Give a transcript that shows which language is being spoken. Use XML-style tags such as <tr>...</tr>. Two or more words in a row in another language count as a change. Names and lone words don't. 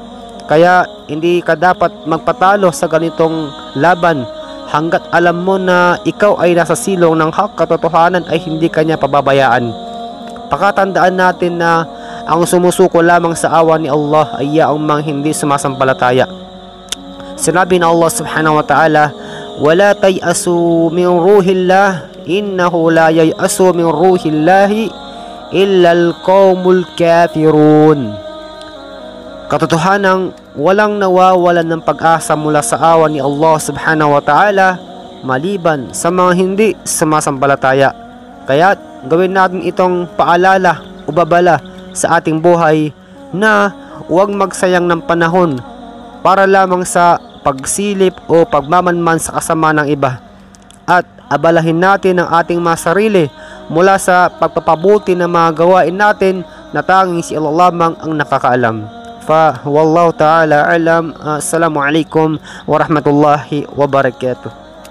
<tl>Kaya hindi ka dapat magpatalo sa ganitong laban hanggat alam mo na ikaw ay nasa silong ng hak, katotohanan ay hindi kanya pababayaan. Pakatandaan natin na ang sumusuko lamang sa awa ni Allah ay yaong mga hindi sumasampalataya. Sinabi na</tl> <ar>الله سبحانه وتعالى, "ولا تيأسوا من روح الله، إنه لا ييأس من روح الله إلا القوم الكافرون."</ar> <tl>Katotohanang walang nawawalan ng pag-asa mula sa awa ni Allah</tl> <ar>سبحانه وتعالى</ar> <tl>maliban sa mga hindi sumasampalataya. Kaya gawin natin itong paalala o babala sa ating buhay na huwag magsayang ng panahon para lamang sa pagsilip o pagmamanman sa kasama ng iba, at abalahin natin ang ating mga sarili mula sa pagpapabuti ng mga gawain natin na tanging si Allah lamang ang nakakaalam.</tl> <ar>والله تعالى أعلم. السلام عليكم ورحمة الله وبركاته.</ar>